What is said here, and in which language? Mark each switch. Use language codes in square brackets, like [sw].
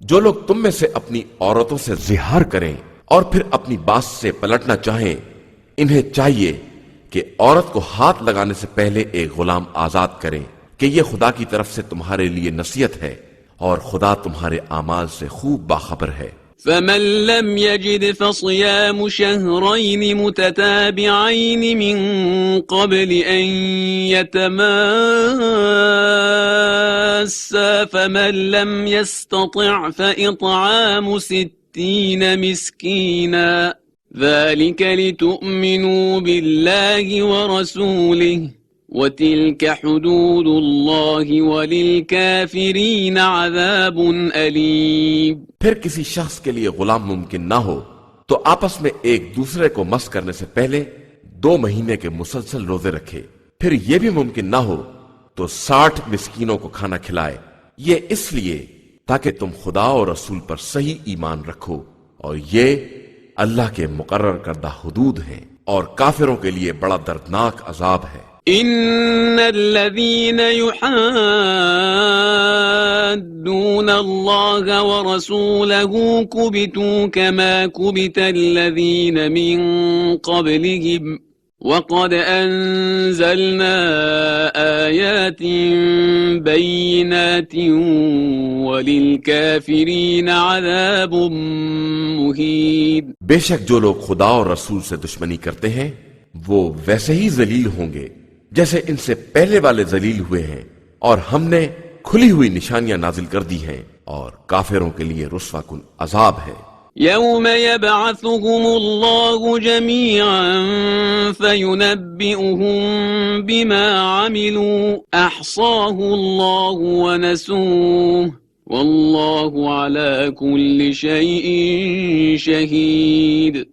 [ur] جو لوگ تم میں سے اپنی عورتوں سے زہار کریں اور پھر اپنی بات سے پلٹنا چاہیں، انہیں چاہیے کہ عورت کو ہاتھ لگانے سے پہلے ایک غلام آزاد کریں کہ یہ خدا کی طرف سے تمہارے لیے نصیحت ہے، اور خدا تمہارے اعمال سے خوب باخبر ہے۔ [ar] فمن لم يجد فصيام شهرين متتابعين من قبل أن يتماسا فمن لم يستطع فإطعام 60 مسكينا ذلك لتؤمنوا بالله ورسوله وَتِلْكَ حُدُودُ اللَّهِ وَلِلْكَافِرِينَ عَذَابٌ أَلِيمٌ۔ [ur] پھر کسی شخص کے لیے غلام ممکن نہ ہو تو آپس میں ایک دوسرے کو مس کرنے سے پہلے 2 مہینے کے مسلسل روزے رکھے، پھر یہ بھی ممکن نہ ہو تو 60 مسکینوں کو کھانا کھلائے، یہ اس لیے تاکہ تم خدا اور رسول پر صحیح ایمان رکھو، اور یہ اللہ کے مقرر کردہ حدود ہیں، اور کافروں کے لیے بڑا دردناک عذاب ہے۔ [ar] ان الذين يحادون الله ورسوله كبتوا كما كبت الذين من قبلهم وقد انزلنا آيات بينات وللكافرين عذاب مهين۔ [ur] بے شک جو لوگ خدا اور رسول سے دشمنی کرتے ہیں وہ ویسے ہی ذلیل ہوں گے جیسے ان سے پہلے والے ذلیل ہوئے ہیں، اور ہم نے کھلی ہوئی نشانیاں نازل کر دی ہیں، اور کافروں کے لیے رسوا کن عذاب ہے۔ [ar] یوم یبعثهم اللہ جميعا فینبئهم بما عملوا احصاہ اللہ ونسوہ واللہ علی کل شیء شہید۔